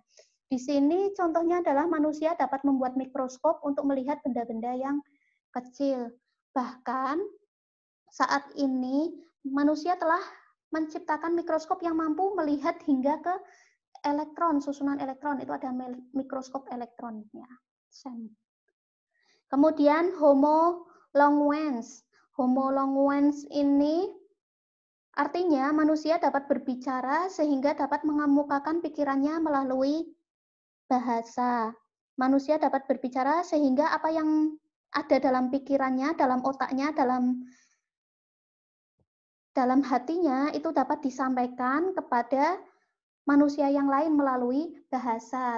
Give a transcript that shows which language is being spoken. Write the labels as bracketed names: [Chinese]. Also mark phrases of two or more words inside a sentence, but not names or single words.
[Indonesian] Di sini contohnya adalah manusia dapat membuat mikroskop untuk melihat benda-benda yang kecil. Bahkan saat ini manusia telah menciptakan mikroskop yang mampu melihat hingga ke elektron, susunan elektron. Itu ada mikroskop elektronnya. Kemudian Homo longuens. Homo longuens ini artinya manusia dapat berbicara sehingga dapat mengemukakan pikirannya melalui bahasa. Manusia dapat berbicara sehingga apa yang ada dalam pikirannya, dalam otaknya, dalam hatinya itu dapat disampaikan kepada manusia yang lain melalui bahasa.